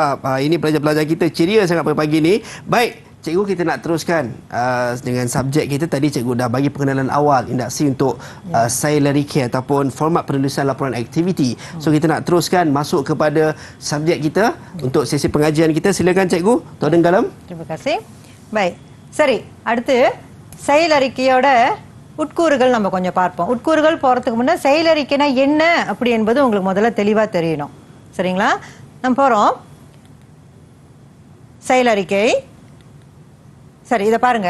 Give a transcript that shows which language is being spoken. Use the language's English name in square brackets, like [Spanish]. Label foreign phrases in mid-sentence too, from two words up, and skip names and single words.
[Malay] Ini pelajar-pelajar kita ceria sangat pagi ni. Baik, Cikgu, kita nak teruskan dengan subjek kita. Tadi cikgu dah bagi pengenalan awal induksi untuk salary care ataupun format penulisan laporan aktiviti. So kita nak teruskan masuk kepada subjek kita untuk sesi pengajian kita. Silakan cikgu, தொடங்கலாம். Terima kasih. Baik, [Tamil] சரி, அடுத்து செயலறிக்கையோட உட்கூறுகள் நம்ம கொஞ்சம் பார்ப்போம். உட்கூறுகள் போகிறதுக்கு முன்னே செயலறிக்கைனா என்ன அப்படி என்பது உங்களுக்கு முதல்ல தெளிவாக தெரியணும். சரிங்களா? நம்ம போகிறோம். செயலறிக்கை. சரி, இதை பாருங்க.